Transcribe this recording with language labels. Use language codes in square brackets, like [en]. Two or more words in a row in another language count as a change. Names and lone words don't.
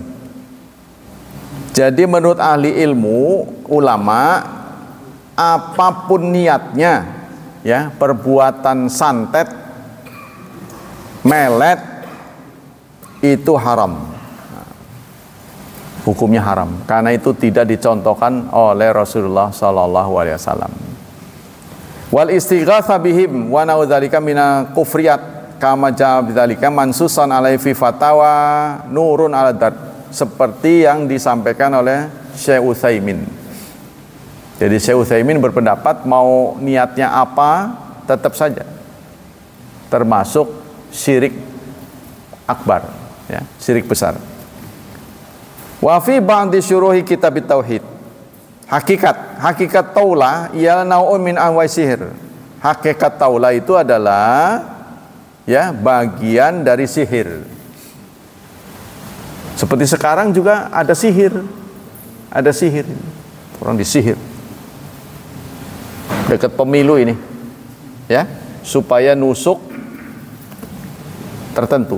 [id] Jadi menurut ahli ilmu, ulama, apapun niatnya, ya, perbuatan santet, melet, itu haram. Hukumnya haram, karena itu tidak dicontohkan oleh Rasulullah SAW. [ar] والاستغاثة بهم ونحو ذلك من الكفريات كما جاء بذلك منصوصا عليه في فتاوى نور على الدرب, [id] seperti yang disampaikan oleh Syekh Utsaimin. Jadi Syekh Utsaimin berpendapat mau niatnya apa tetap saja termasuk syirik akbar, ya, syirik besar. [ar] وفي بعض شروح كتاب التوحيد. [id] Hakikat taulah ialah [ar] نوع من أنواع السحر. [id] Hakikat taulah itu adalah, ya, bagian dari sihir. Seperti sekarang juga ada sihir. Ada sihir. Orang disihir. Dekat pemilu ini. Ya, supaya nusuk tertentu.